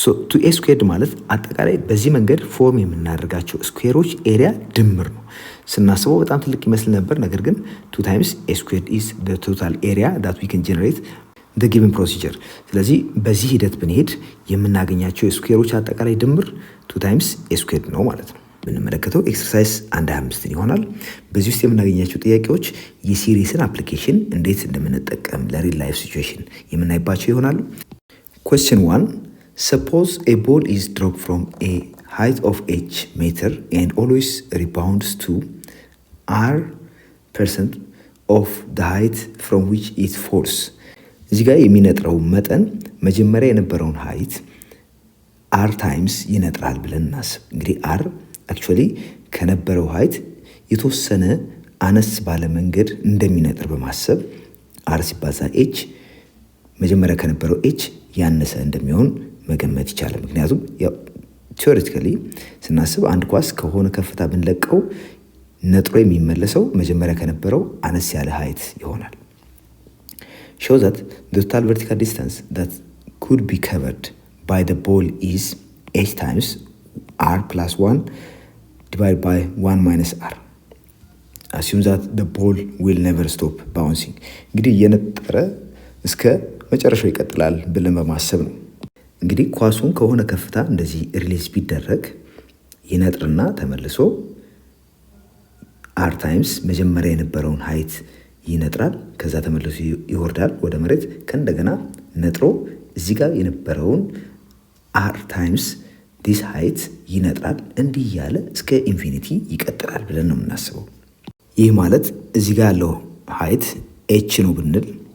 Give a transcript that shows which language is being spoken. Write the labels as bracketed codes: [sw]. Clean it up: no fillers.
[am] ቱ ኤ ስኩዌርድ ማለት አጠቃላይ በዚህ መንገድ ፎርም የምናደርጋቸው ስኩዌሮች ኤሪያ ድምር ነው። ስናስበው በጣም ትልቅ ይመስል ነበር። ነገር ግን 2 ታይምስ ኤ ስኩዌርድ ኢዝ ዘ ቶታል ኤሪያ ዳት ዊ ካን ጀነሬት ዘ ጊቨን ፕሮሲጀር። ስለዚህ በዚህ ሂደት ብንሄድ የምናገኛቸው የስኩዌሮች አጠቃላይ ድምር 2 ታይምስ ኤ ስኩዌርድ ነው ማለት ነው። የምንመለከተው ኤክሰርሳይዝ 1.25 ይሆናል። በዚህ ውስጥ የምናገኛቸው ጥያቄዎች የሲሪስን አፕሊኬሽን እንዴት እንደምንጠቀም ለሪል ላይፍ ሲቹዌሽን የምናይባቸው ይሆናሉ። [en] Question 1. Suppose a ball is dropped from a height of h meter and always rebounds to r% of the height from which it falls. [am] እዚህ ጋር የሚነጥረው መጠን መጀመሪያ የነበረውን ሀይት r ታይምስ ይነጥራል ብለን እናስብ። እንግዲህ r አክቹዋሊ ከነበረው ሀይት የተወሰነ አነስ ባለ መንገድ እንደሚነጥር በማሰብ r ሲባዛ h መጀመሪያ ከነበረው h ያነሰ እንደሚሆን መገመት ይቻላል። ምክንያቱም ያው ቲዮሬቲካሊ ስናስብ አንድ ኳስ ከሆነ ከፍታ ብንለቀው ነጥሮ የሚመለሰው መጀመሪያ ከነበረው አነስ ያለ ሀይት ይሆናል። [en] show that the total vertical distance that could be covered by the ball is h times r plus 1 divided by 1 minus r. assume that the ball will never stop bouncing. [am] እንግዲህ እየነጠረ እስከ መጨረሻው ይቀጥላል ብለን በማሰብ ነው። እንግዲህ ኳሱን ከሆነ ከፍታ እንደዚህ ሪሊዝ ቢደረግ ይነጥርና ተመልሶ r ታይምስ መጀመሪያ የነበረውን ሀይት ይነጥራል፣ ከዛ ተመልሶ ይወርዳል ወደ መሬት፣ ከእንደገና ነጥሮ እዚህ ጋር የነበረውን r ታይምስ ዲስ ሀይት ይነጥራል። እንዲህ ያለ እስከ ኢንፊኒቲ ይቀጥላል ብለን ነው የምናስበው። ይህ ማለት እዚህ ጋር ያለው ሀይት h ነው ብንል